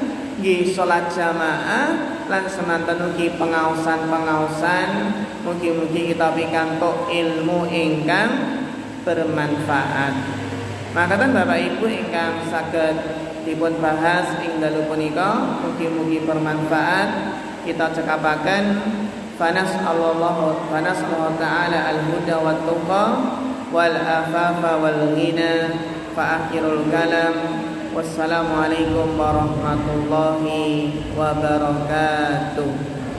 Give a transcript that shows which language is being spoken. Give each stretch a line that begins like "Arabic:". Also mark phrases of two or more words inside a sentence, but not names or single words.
Javanese: Salat jamaah lan semanten ugi pengaosan-pengaosan, mugi-mugi kita pikantuk ilmu ingkang bermanfaat. Makaten Bapak Ibu ingkang saged dipun bahas ing dalu punika, mugi-mugi bermanfaat. Kita cekapaken
Arabic: فنسأل الله تعالى الهدى والتقى والعفاف والغنى فآخر الكلام. والسلام عليكم ورحمة الله وبركاته.